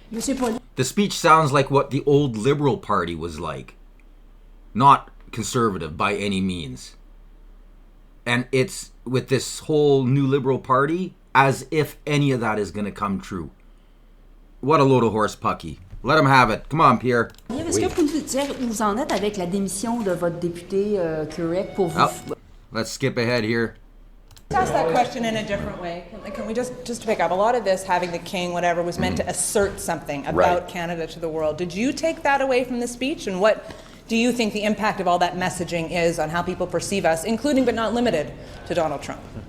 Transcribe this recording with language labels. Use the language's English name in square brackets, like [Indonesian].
[English] The speech sounds like what the old Liberal Party was like. Not conservative by any means. And it's with this whole new Liberal Party as if any of that is going to come true. What a load of horse pucky. Let him have it. Come on, Pierre. [French] Est-ce que vous pouvez nous dire où vous en êtes avec la démission de votre député Quebec pour vous? [English] Oh, let's skip ahead here. Ask that question in a different way. Can we just to pick up, a lot of this, having the king, whatever, was meant to assert something about Canada to the world. Did you take that away from the speech? And what do you think the impact of all that messaging is on how people perceive us, including but not limited to Donald Trump?